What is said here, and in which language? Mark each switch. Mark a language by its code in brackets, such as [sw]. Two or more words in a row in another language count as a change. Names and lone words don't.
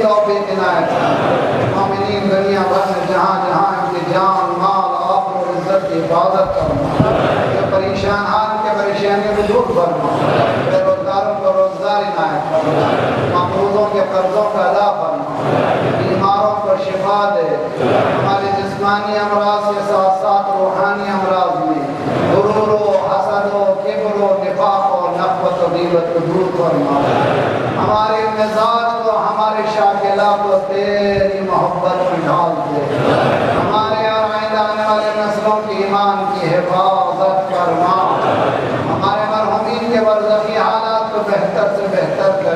[ur] توفیق عنایت فرما، مومنین دنیا بھر میں جہاں جہاں ان کی جان مال آبرو و عزت کی حفاظت فرما، جو پریشان حال کے پریشانی کو دور فرما، بے روزگاروں کو روزگار عنایت فرما، مقروضوں کے قرضوں کا ادا فرما، بیماروں کو شفا دے، ہمارے جسمانی امراض کے ساتھ ساتھ روحانی امراض میں غرور و حسد و کبر و نفاق و نفرت و غیبت کو دور فرما، ہمارے مزاج کو ہمارے شاکلہ کو تیری محبت میں ڈال دے، ہمارے اور آئندہ آنے والے نسلوں کی ایمان کی حفاظت فرما، ہمارے مرحومین کے برزخی حالات کو بہتر سے بہتر کر